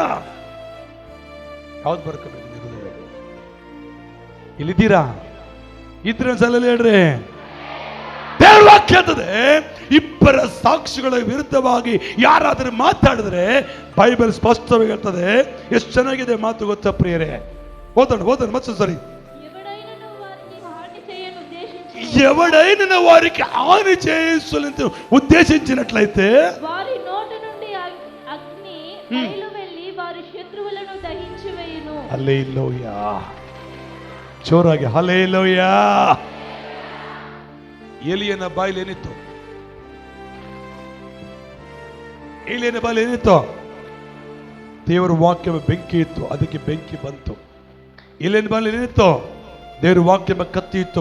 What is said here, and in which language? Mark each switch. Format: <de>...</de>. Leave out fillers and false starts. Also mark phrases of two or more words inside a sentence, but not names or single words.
<kn>ಯಾವ್ದು ಬರ್ಕೋಬೇಕು? ಇಲ್ಲಿದ್ದೀರಾ? ಇದ್ರೆ ಸಲ ಹೇಳ್ರಿ. ದೇವ್ರ ವಾಕ್ಯ ಹೇಳ್ತದೆ, ಇಬ್ಬರ ಸಾಕ್ಷಿಗಳ ವಿರುದ್ಧವಾಗಿ ಯಾರಾದರೂ ಮಾತಾಡಿದ್ರೆ ಬೈಬಲ್ ಸ್ಪಷ್ಟವಾಗಿ ಹೇಳ್ತದೆ. ಎಷ್ಟು ಚೆನ್ನಾಗಿದೆ ಮಾತು ಗೊತ್ತಾ ಪ್ರಿಯರೇ? ಓದೋಣ ಮತ್ತೆ ಸರಿ.</kn> <te>ఎవడైనా వారికి హాని చేయాలని ఉద్దేశించినట్లయితే వారి నోటి నుండి అగ్ని బయలు వెళ్ళి వారి శత్రువులను దహించి వేయును. హల్లెలూయా,</te> <kn>ಜೋರಾಗಿ ಹಲ್ಲೆಲೂಯಾ. ಏಲಿಯನ ಬಾಯಲ್ಲಿ ಏನಿತ್ತು? ಏಲಿಯನ ಬಾಯಲ್ಲಿ ಏನಿತ್ತು? ದೇವರ ವಾಕ್ಯ ಬೆಂಕಿ ಇತ್ತು, ಅದಕ್ಕೆ ಬೆಂಕಿ ಬಂತು. ಏಲಿಯನ ಬಾಯಲ್ಲಿ ಏನಿತ್ತು? ದೇವ್ರ ವಾಕ್ಯ ಕತ್ತಿ ಇತ್ತು.</kn>